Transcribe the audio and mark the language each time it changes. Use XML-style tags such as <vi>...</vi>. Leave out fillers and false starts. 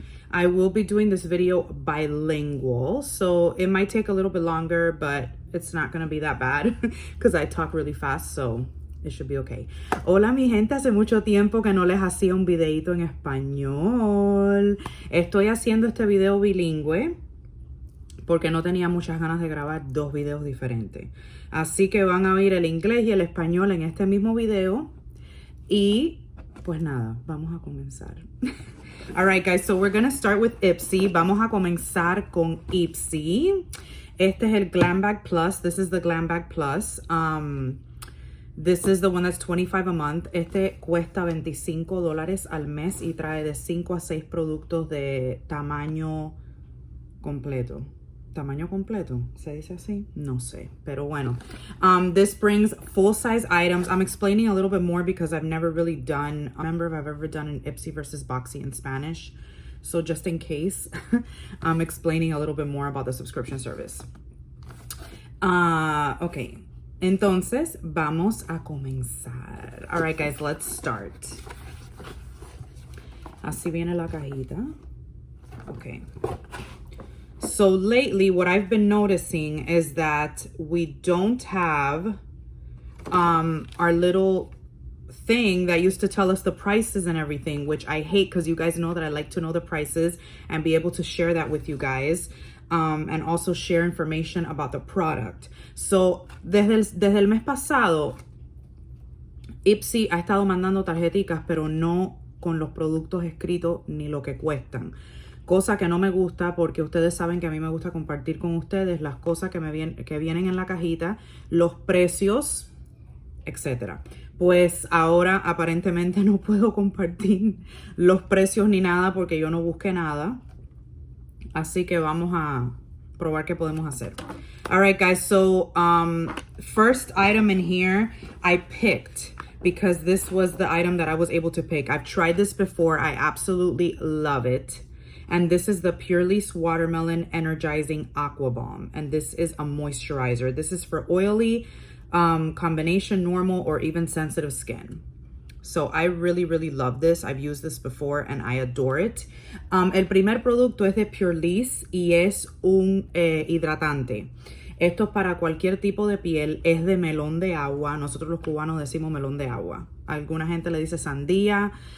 <en>I will be doing this video bilingual, so it might take a little bit longer, but it's not gonna be that bad because I talk really fast, so it should be okay.</en> <es>Hola mi gente, hace mucho tiempo que no les hacía un videito en español. Estoy haciendo este video bilingüe porque no tenía muchas ganas de grabar dos videos diferentes. Así que van a ver el inglés y el español en este mismo video. Y pues nada, vamos a comenzar.</es> <en>Alright guys, so we're gonna start with Ipsy.</en> <es>Vamos a comenzar con Ipsy. Este es el Glam Bag Plus.</es> <en>This is the Glam Bag Plus. This is the one that's $25 a month.</en> <es>Este cuesta $25 al mes y trae de 5 a 6 productos de tamaño completo. ¿Tamaño completo? ¿Se dice así? No sé, pero bueno.</es> <en>This brings full-size items. I'm explaining a little bit more because I've never really done, I remember if I've ever done an Ipsy versus Boxy in Spanish. So just in case, I'm explaining a little bit more about the subscription service.</en> <es>Okay, entonces vamos a comenzar.</es> <en>All right, guys, let's start.</en> <es>Así viene la cajita.</es> <en>Okay. So lately, what I've been noticing is that we don't have our little thing that used to tell us the prices and everything, which I hate because you guys know that I like to know the prices and be able to share that with you guys, and also share information about the product.</en> <es>So, desde el mes pasado, Ipsy ha estado mandando tarjeticas, pero no con los productos escritos ni lo que cuestan. Cosa que no me gusta porque ustedes saben que a mí me gusta compartir con ustedes las cosas que vienen en la cajita, los precios, etc. Pues ahora aparentemente no puedo compartir los precios ni nada porque yo no busqué nada. Así que vamos a probar qué podemos hacer.</es> <en>All right, guys. So, first item in here I picked because this was the item that I was able to pick. I've tried this before. I absolutely love it. And this is the Purely's Watermelon Energizing Aqua Balm. And this is a moisturizer. This is for oily, combination normal, or even sensitive skin. So I really, really love this. I've used this before and I adore it.</en> <es>El primer producto es de Purely's y es un hidratante. Esto es para cualquier tipo de piel. Es de melón de agua. Nosotros los cubanos decimos melón de agua. Alguna gente le dice sandía.</es>